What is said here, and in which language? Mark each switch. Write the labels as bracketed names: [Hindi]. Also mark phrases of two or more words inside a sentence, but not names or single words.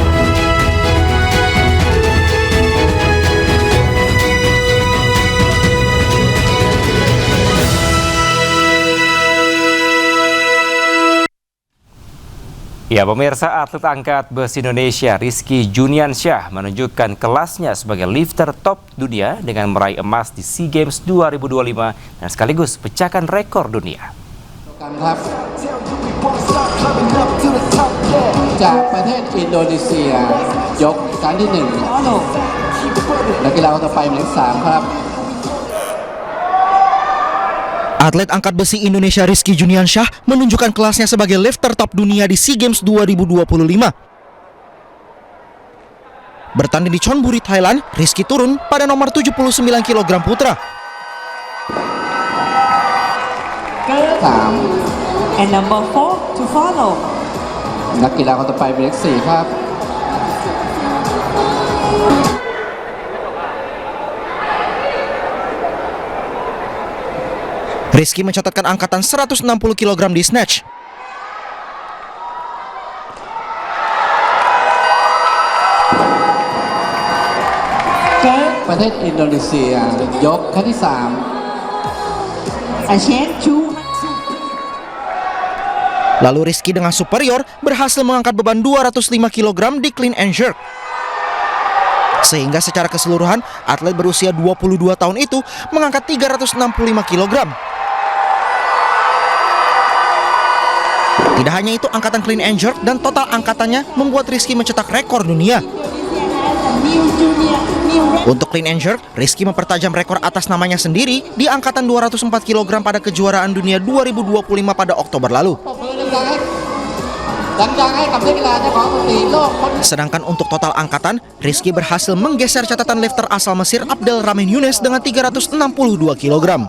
[Indonesian] Ya, pemirsa, atlet angkat besi Indonesia Rizky Juniansyah menunjukkan kelasnya sebagai lifter top dunia dengan meraih emas di SEA Games 2025 dan sekaligus pecahkan rekor dunia. [Thai] จากประเทศอินโดนีเซียยกครั้งที่1นักกีฬาคนต่อไปหมายเลข3ครับ [Indonesian] Atlet angkat besi Indonesia Rizky Juniansyah menunjukkan kelasnya sebagai lifter top dunia di SEA Games 2025. Bertanding di Chonburi, Thailand, Rizky turun pada nomor 79 kg putra. [English] And number 4 to follow [Thai] นักกีฬาคนต่อไปหมายเลข4ครับ [Indonesian] Rizky mencatatkan angkatan 160 kg di snatch. [Thai] Pertandingan Indonesia ยกครั้งที่3 [Indonesian] Lalu Rizky dengan superior berhasil mengangkat beban 205 kg di [English] clean and jerk. [Indonesian] Sehingga secara keseluruhan, atlet berusia 22 tahun itu mengangkat 365 kg. Tidak hanya itu, angkatan [English] clean and jerk [Indonesian] dan total angkatannya membuat Rizky mencetak rekor dunia. [English] Untuk clean and jerk, [Indonesian] Rizky mempertajam rekor atas namanya sendiri di angkatan 204 kg pada kejuaraan dunia 2025 pada Oktober lalu. Sedangkan untuk total angkatan, Rizky berhasil menggeser catatan lifter asal Mesir Abdel Rahman Younes dengan 362 kg.